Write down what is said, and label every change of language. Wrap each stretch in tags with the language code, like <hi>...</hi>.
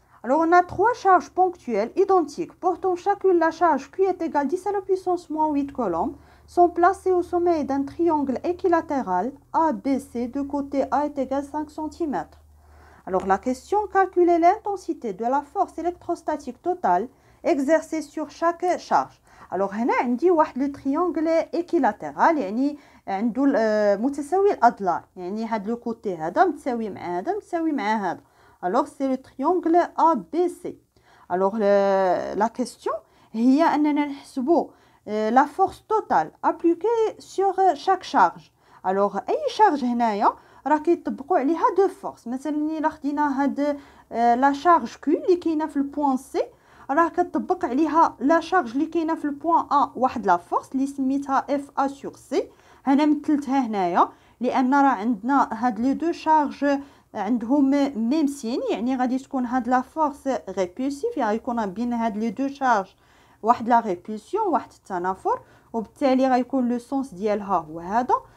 <fr>Alors on a 3 charges ponctuelles identiques portant chacune la charge Q est égale 10 à la puissance moins 8 coulombs sont placées au sommet d'un triangle équilatéral ABC de côté A est égal 5 cm. Alors la question, calculer l'intensité de la force électrostatique totale exercée sur chaque charge.</fr> <ar>Alors هنا عندي واحد لو تريانغل</ar> <fr>équilatéral،</fr> <ar>يعني عنده متساوي الاضلاع، يعني هاد لو كوتي هذا متساوي مع هذا متساوي مع هذا.</ar> <fr>Alors c'est le triangle ABC. Alors la question</fr> <ar>هي أننا نحسبوا</ar> <fr>la force totale appliquée sur chaque charge.</fr> <ar>Alors أي charge هنايا راه كيطبقوا عليها دو فورس. مثلا إلا خدينا هاد لا شارج كي اللي كاينه في البوان سي، راه كتطبق عليها لا شارج اللي كاينه في البوان ا واحد لا فورس اللي سميتها اف ا سور سي. هنا مثلتها هنايا لان راه عندنا هاد لي دو شارج عندهم ميم سين، يعني غادي تكون هاد لا فورس ريبولسيف، يعني يكون بين هاد لي دو شارج واحد لا ريبولسيون، واحد التنافر، وبالتالي غيكون لو سونس ديالها هو هذا.</ar>